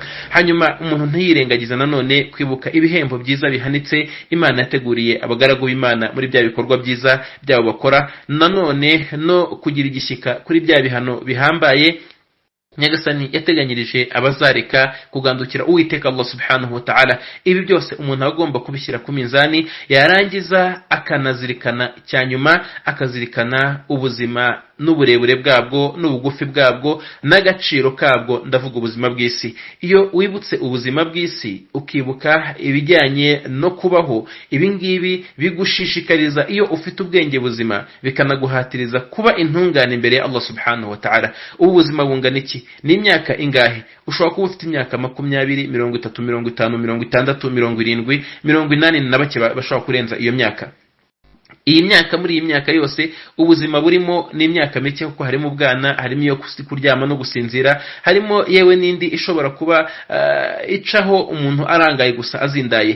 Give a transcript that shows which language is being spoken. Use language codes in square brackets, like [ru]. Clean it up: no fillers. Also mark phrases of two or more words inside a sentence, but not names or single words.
[rw] Hanyuma umuntu ntiyirengagiza nanone kwibuka ibihembo byiza bihanitse Imana yateguriye abagaragu b'Imana muri bya bikorwa byiza byabo bakora, nanone no kugira igishyika kuri bya bihano bihambaye Nyagasani yateganyirije abazareka kugandukira Uwiteka Allah [ar] سبحانه وتعالى. [rw] Ibi byose umuntu agomba kubishyira ku minzani, yarangiza akanazirikana cyanyuma akazirikana ubuzima n'uburebure bwabwo n'ubugufi bwabwo n'agaciro kabwo, ndavuga ubuzima bw'isi. Iyo wibutse ubuzima bw'isi ukibuka ibijyanye no kubaho, ibi ngibi bigushishikariza iyo ufite ubwenge buzima bikanaguhatiriza kuba intungane imbere ya Allah [ar] سبحانه وتعالى. [rw] Ubu buzima bungana iki? Ni imyaka ingahe? Ushobora kuba ufite imyaka 20, 30, 50, 60, 70, 80 na bake bashobora kurenza iyo myaka. Iyi myaka muri iyi myaka yose ubuzima burimo ni imyaka mike kuko harimo ubwana, harimo iyo kuryama no gusinzira, harimo yewe n'indi ishobora kuba icaho umuntu arangaye gusa azindaye.